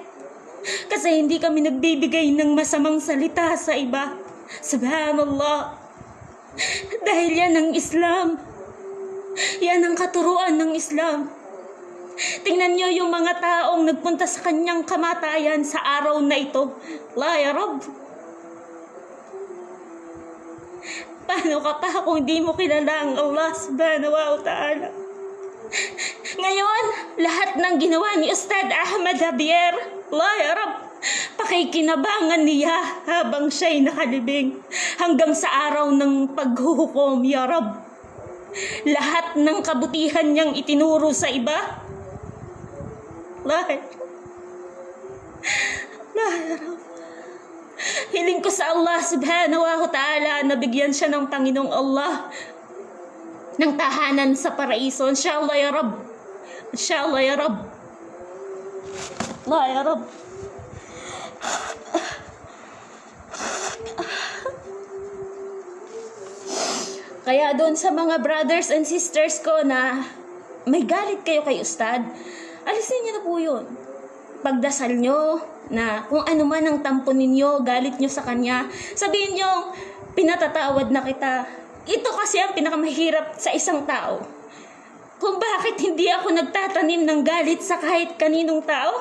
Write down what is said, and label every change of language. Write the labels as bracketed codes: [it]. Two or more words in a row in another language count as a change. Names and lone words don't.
[tl] Kasi hindi kami nagbibigay ng masamang salita sa iba. Subhanallah. Dahil yan ang Islam. Yan ang katuruan ng Islam. Tingnan nyo yung mga taong nagpunta sa kanyang kamatayan sa araw na ito. [ar] لا يا رب. [tl] Paano ka pa kung hindi mo kilala ang Allah [ar] سبحانه وتعالى? [tl] Ngayon, lahat ng ginawa ni Ustad Ahmad Javier, [ar] لا يا رب, [tl] pakikinabangan niya habang siya'y nakalibing hanggang sa araw ng paghuhukom, [ar] يا رب. [tl] Lahat ng kabutihan niyang itinuro sa iba, hiling ko sa Allah [ar] سبحانه وتعالى [tl] na bigyan siya ng Panginoong Allah ng tahanan sa paraiso. [ar] إن شاء الله يا رب. إن شاء الله يا رب. الله يا رب. [tl] Kaya doon sa mga [en] brothers and sisters [tl] ko na may galit kayo kay Ustad, alisin niyo na po yun. Pagdasal nyo na kung ano man ang tampo ninyo, galit nyo sa kanya, sabihin nyo, pinatatawad na kita. Ito kasi ang pinakamahirap sa isang tao. Kung bakit hindi ako nagtatanim ng galit sa kahit kaninong tao?